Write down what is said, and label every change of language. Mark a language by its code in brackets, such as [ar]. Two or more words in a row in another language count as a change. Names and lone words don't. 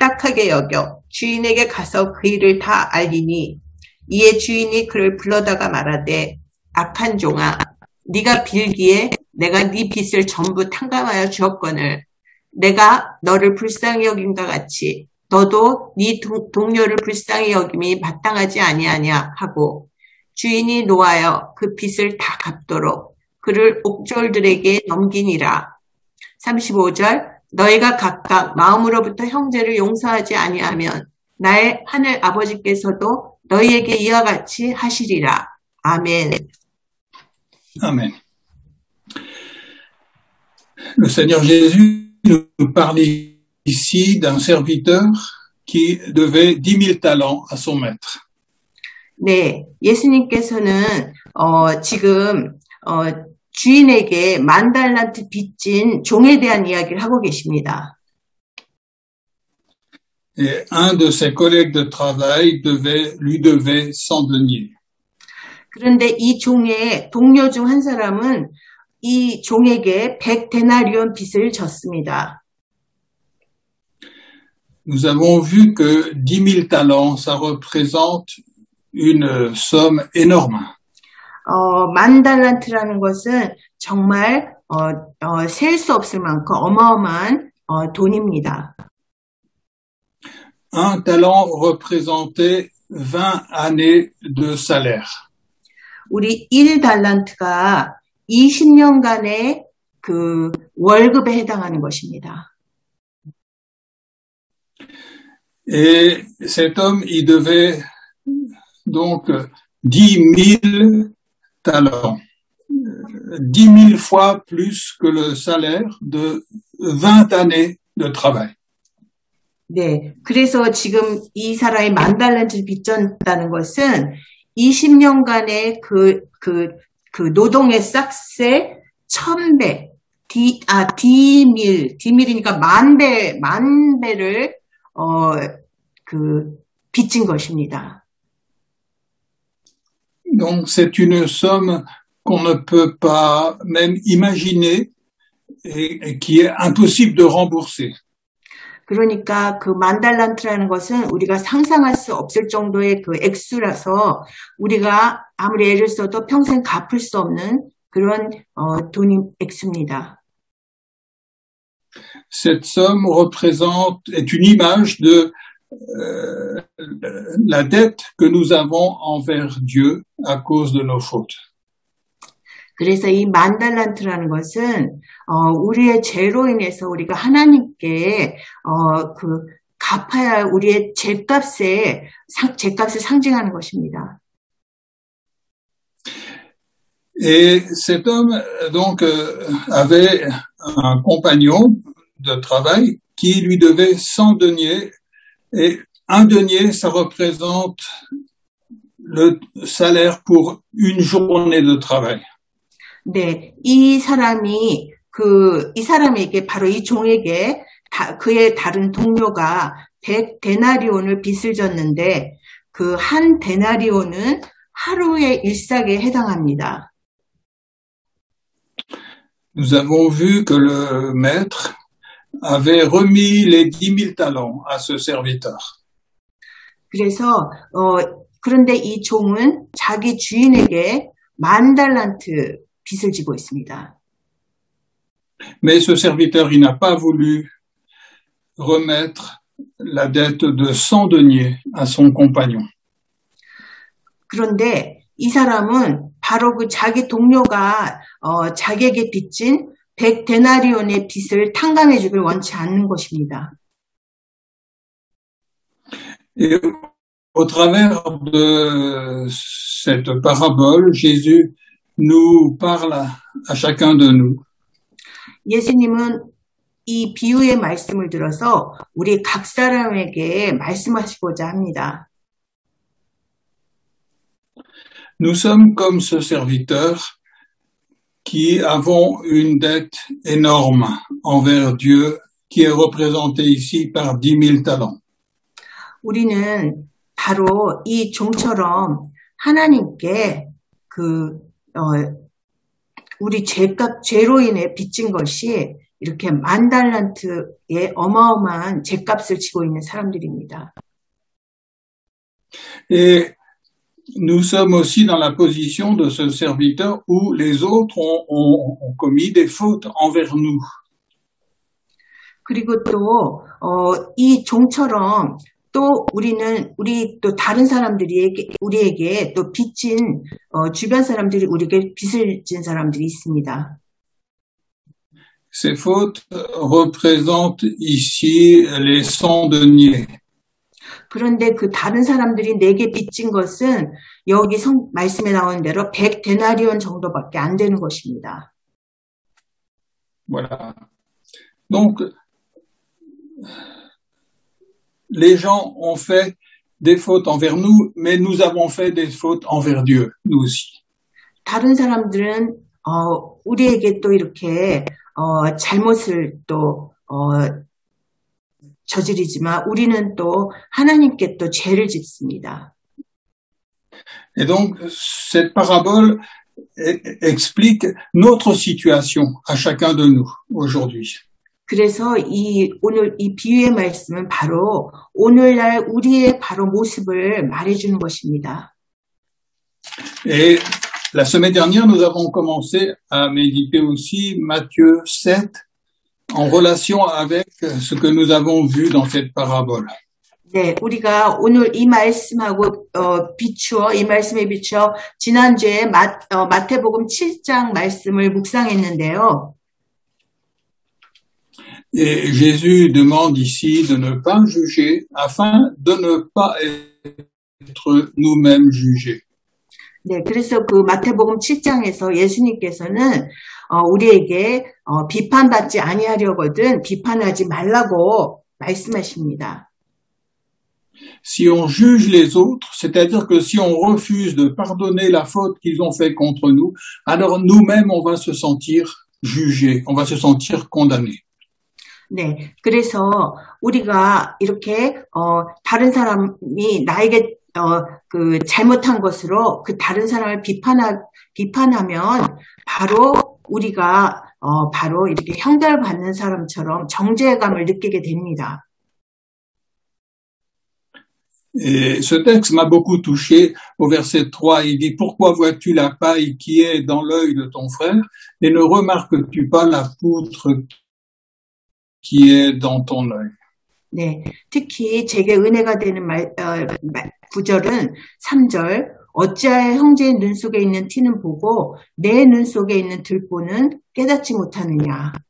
[ko] 딱하게 여겨 주인에게 가서 그 일을 다 알리니 이에 주인이 그를 불러다가 말하되 악한 종아 네가 빌기에 내가 네 빚을 전부 탕감하여 주었거늘 내가 너를 불쌍히 여김과 같이 너도 네 동료를 불쌍히 여김이 마땅하지 아니하냐 하고 주인이 노하여 그 빚을 다 갚도록 그를 옥졸들에게 넘기니라. 35절 너희가 각각 마음으로부터 형제를 용서하지 아니하면 나의 하늘 아버지께서도 너희에게 이와 같이 하시리라. 아멘. [fr] Amen. Le Seigneur Jésus nous parle ici d'un serviteur qui devait 10,000 talents à son maître. [ko] 네, 예수님께서는 지금 주인에게 10,000달란트 빚진 종에 대한 이야기를 하고 계십니다. [fr] Et un de ses collègues de travail lui devait 100 deniers. [ko] 그런데 이 종의 동료 중 한 사람은 이 종에게 100데나리온 빚을 졌습니다. [fr] Nous avons vu que 10,000 talents, ça représente une somme énorme. [ko] 10,000달란트라는 것은 정말 셀 수 없을 만큼 어마어마한 돈입니다. [fr] Un talent représentait 20 années de salaire. [ko] 우리 1달란트가 20년간의 그 월급에 해당하는 것입니다. [fr] Et cet homme, il devait donc 10 000 talents, 10 000 fois plus que le salaire de 20 années de travail. [ko] 네, 그래서 지금 이 사람이 10,000달란트를 빚졌다는 것은 20년간의 그 노동의 싹세 1000배, 디밀이니까 만 배를, 빚진 것입니다. [fr] Donc c'est une somme qu'on ne peut pas même imaginer et qui est impossible de rembourser. [ko] 그러니까 그 10,000달란트라는 것은 우리가 상상할 수 없을 정도의 그 액수라서 우리가 아무리 애를 써도 평생 갚을 수 없는 그런 돈 액수입니다. [fr] Cette somme est une image de la dette que nous avons envers Dieu à cause de nos fautes. [ko] 그래서 이 10,000달란트라는 것은 우리의 죄로 인해서 우리가 하나님께 갚아야 할 우리의 죄값을 상징하는 것입니다. [fr] Et cet homme donc avait un compagnon de travail qui lui devait 100 deniers et un denier ça représente le salaire pour une journée de travail. [ko] 네, 이 사람에게 바로 이 종에게 그의 다른 동료가 100데나리온을 빚을 졌는데 그 한 데나리온은 하루의 일삭에 해당합니다. [fr] Nous avons vu que le maître avait remis les 10 000 talents à ce serviteur. [ko] 그래서 그런데 이 종은 자기 주인에게 10,000달란트 빚을 지고 있습니다. [fr] Mais ce serviteur, il n'a pas voulu remettre la dette de 100 deniers à son compagnon. [ko] 그런데 이 사람은 바로 그 자기 동료가 자기에게 빚진 100데나리온의 빚을 탕감해 주길 원치 않는 것입니다. [fr] Et au travers de cette parabole, Jésus nous parle à chacun de nous. [ko] 예수님은 이 비유의 말씀을 들어서 우리 각 사람에게 말씀하시고자 합니다. [fr] Nous sommes comme ce serviteur qui avons une dette énorme envers Dieu qui est représentée ici par 10 000 talents. [ko] 우리는 바로 이 종처럼 하나님께 우리 죄로 인해 빚진 것이 이렇게 10,000달란트의 어마어마한 죄값을 지고 있는 사람들입니다. [fr] Et nous sommes aussi dans la position de ce serviteur où les autres ont commis des fautes envers nous. [ko] 그리고 또 이 종처럼 또 우리 또 다른 사람들이 우리에게 또 빚진 주변 사람들이 우리에게 빚을 진 사람들이 있습니다. [fr] Ces fautes représentent ici les 100 deniers. [ko] 그런데 그 다른 사람들이 내게 빚진 것은 여기 말씀에 나온 대로 100데나리온 정도밖에 안 되는 것입니다. [fr] Voilà. Donc, les gens ont fait des fautes envers nous, mais nous avons fait des fautes envers Dieu, nous aussi. [ko] 다른 사람들은 우리에게 또 이렇게 잘못을 또 저지르지만 우리는 또 하나님께 또 죄를 짓습니다. [fr] Et donc, cette parabole explique notre situation à chacun de nous aujourd'hui. [ko] 그래서 오늘 이 비유의 말씀은 바로 오늘날 우리의 바로 모습을 말해주는 것입니다. [fr] Et la semaine dernière, nous avons commencé à méditer aussi Matthieu 7 en relation avec ce que nous avons vu dans cette parabole. [ko] 네, 우리가 오늘 이 말씀하고 이 말씀에 비추어 지난주에 마태복음 7장 말씀을 묵상했는데요. [fr] Et Jésus demande ici de ne pas juger afin de ne pas être nous-mêmes jugés. [ko] 네, 그래서 그 마태복음 7장에서 예수님께서는 우리에게 비판받지 아니하려거든 비판하지 말라고 말씀하십니다. [fr] Si on juge les autres, c'est-à-dire que si on refuse de pardonner la faute qu'ils ont fait contre nous, alors nous-mêmes on va se sentir jugés, on va se sentir condamnés. [ko] 네, 그래서 우리가 이렇게 다른 사람이 나에게 그 잘못한 것으로 그 다른 사람을 비판하면 바로 우리가 바로 이렇게 형벌받는 사람처럼 정죄감을 느끼게 됩니다. [fr] Et ce texte m'a beaucoup touché au verset 3. Il dit, pourquoi vois-tu la paille qui est dans l'œil de ton frère et ne remarques-tu pas la poutre qui est dans ton œil? [ko] 네, 특히 제게 은혜가 되는 구절은 3절. 어찌하여 형제의 눈 속에 있는 티는 보고 내 눈 속에 있는 들보는 깨닫지 못하느냐.